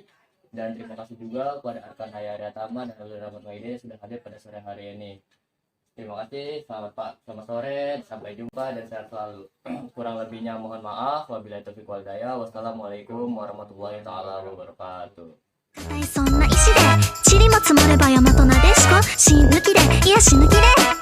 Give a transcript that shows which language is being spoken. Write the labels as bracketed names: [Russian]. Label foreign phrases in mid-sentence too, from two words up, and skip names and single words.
[Indonesian] dan terima kasih juga kepada Arkan Hayari Atama dan Alul Rahmat Maide yang sudah hadir pada sore hari ini. Terima kasih, selamat sore, sampai jumpa dan sehat selalu. Kurang lebihnya mohon maaf. [Arabic] وبالله التوفيق والهداية. والسلام عليكم ورحمة الله تعالى وبركاته. [Japanese] そんな石で塵も積もれば山となでしこ死ぬ気でいや死ぬ気で